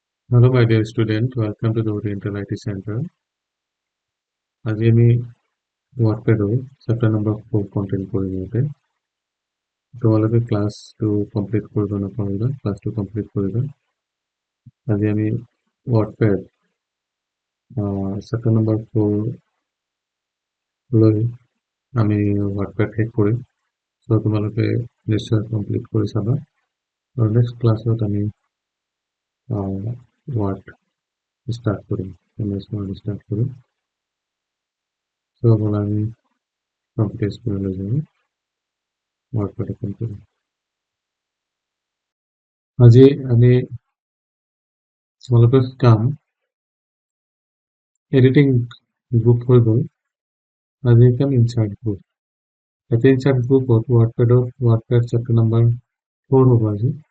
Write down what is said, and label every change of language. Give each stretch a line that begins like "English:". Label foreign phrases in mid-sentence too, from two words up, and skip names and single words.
English: Hello, my dear student. Welcome to the Oriental IT Centre.
Assamese: আজি আমি WORDPAD
English: chapter number 4
Assamese: content কৰিম ইয়াতে তোমালোকে ক্লাছটো কমপ্লিট কৰিব নাপাৰিবা ক্লাছটো কমপ্লিট কৰিবা আজি আমি WORDPAD
English: chapter number 4
Assamese: লৈ আমি WORDPAD শেষ কৰিম সো তোমালোকে নিশ্চয় কমপ্লিট কৰি চাবা আৰু
English: next classত
Assamese: আমি Word স্টার্ট কৰিম MS Word স্টার্ট কৰিম সো আমি কমপ্লিট কৰি লৈ যাম WORDPAD ওপেন কৰিম আজি আমি তোমালোকৰ কাম
English: editing group
Assamese: হৈ গ'ল আজি কাম
English: insert group
Assamese: এটা
English: insert groupত
Assamese: WORDPAD
English: chapter number 4
Assamese: হ'ব আজি